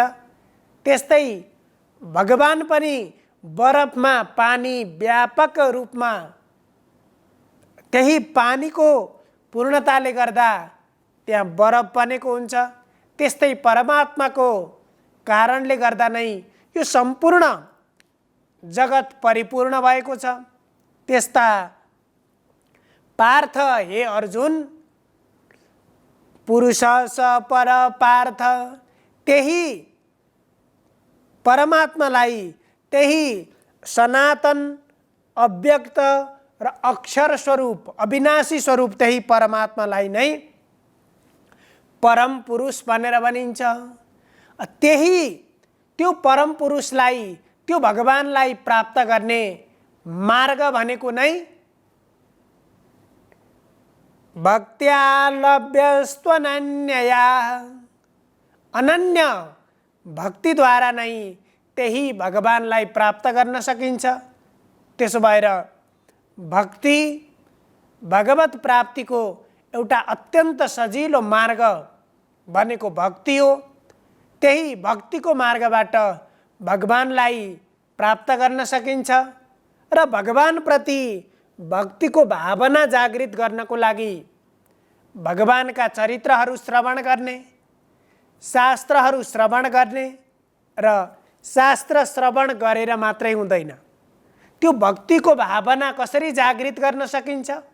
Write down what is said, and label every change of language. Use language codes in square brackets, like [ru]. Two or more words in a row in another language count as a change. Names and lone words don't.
[ne] त्यस्तै भगवान पनि बरफमा पानी व्यापक रूपमा त्यही पानीको पूर्णताले गर्दा त्यहाँ बरफ बनेको हुन्छ। त्यस्तै परमात्माको कारणले गर्दा नै यो सम्पूर्ण जगत परिपूर्ण भएको छ। त्यस्ता पार्थ हे अर्जुन, [sa] पुरुष स पर पार्थ, [ne] त्यही परमात्मालाई त्यही सनातन अव्यक्त र अक्षर स्वरूप अविनाशी स्वरूप त्यही परमात्मालाई नै परम पुरुष भनेर भनिन्छ। त्यही त्यो परम पुरुषलाई त्यो भगवानलाई प्राप्त गर्ने मार्ग भनेको नै [sa] भक्त्या लभ्यस्त्वनन्यया, [ne] अनन्य भक्तिद्वारा नै त्यही भगवानलाई प्राप्त गर्न सकिन्छ। त्यसो भएर भक्ति भगवत प्राप्तिको एउटा अत्यन्त सजिलो मार्ग भनेको भक्ति हो। त्यही भक्तिको मार्गबाट भगवानलाई प्राप्त गर्न सकिन्छ र भगवानप्रति भक्तिको भावना जागृत गर्नको लागि भगवानका चरित्रहरू श्रवण गर्ने, शास्त्रहरू श्रवण गर्ने र शास्त्र श्रवण गरेर मात्रै हुँदैन, त्यो भक्तिको भावना कसरी जागृत गर्न सकिन्छ?